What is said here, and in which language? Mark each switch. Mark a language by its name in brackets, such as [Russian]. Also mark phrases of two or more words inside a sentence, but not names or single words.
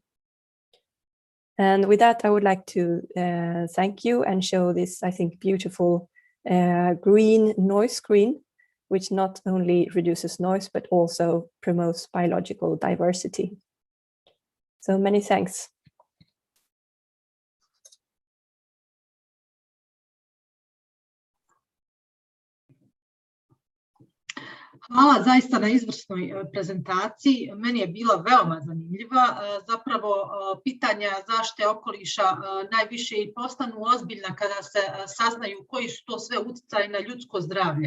[English] And with that, I would like to thank you and show this, I think, beautiful green noise screen, which not only reduces noise, but also promotes biological diversity. So many thanks. [Bosnian] Hvala zaista na izvrsnoj prezentaciji. Meni je bila veoma zanimljiva. Zapravo pitanja zaštite okoliša najviše i postanu ozbiljna kada se saznaju koji su to sve uticaji na ljudsko zdravlje.